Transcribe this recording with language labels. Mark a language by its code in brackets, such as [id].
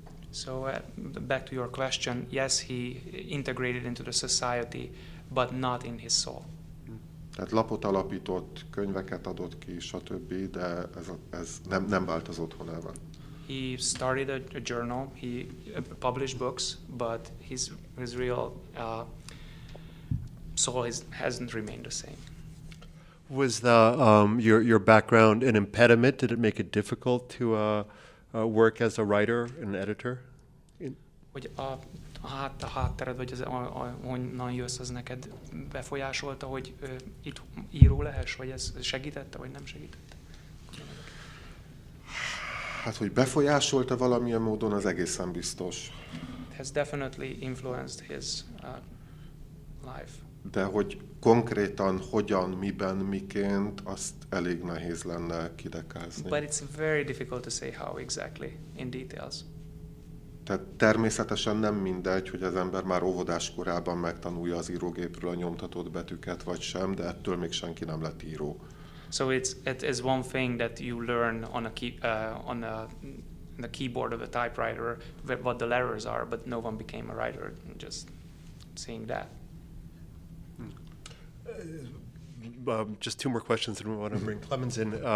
[en] So back to your question, yes, he integrated into the society, but not in his soul. [hu] Tehát lapot alapított, könyveket adott ki, stb., de ez nem vált az otthonában. [en] He started a journal, he published books, but his real soul hasn't remained the same. Was your background an impediment? Did it make it difficult to work as a writer and editor? [hu] Hogy a háttered, vagy honnan jössz, az neked befolyásolta, hogy itt író lehess, vagy ez segítette, vagy nem segítette? Hát, hogy befolyásolta valamilyen módon, az egészen biztos. [en] It has definitely influenced his life. [hu] De hogy konkrétan hogyan, miben, miként, azt elég nehéz lenne kidekázni. [en] But it's very difficult to say how exactly, in details. [hu] Tehát természetesen nem mindegy, hogy az ember már óvodás korában megtanulja az írógépről a nyomtatott betűket, vagy sem, de ettől még senki nem lett író. [en] So it is one thing that you learn on the keyboard of a typewriter what the letters are, but no one became a writer just seeing that. Just two more questions, and we want to bring Clemens in.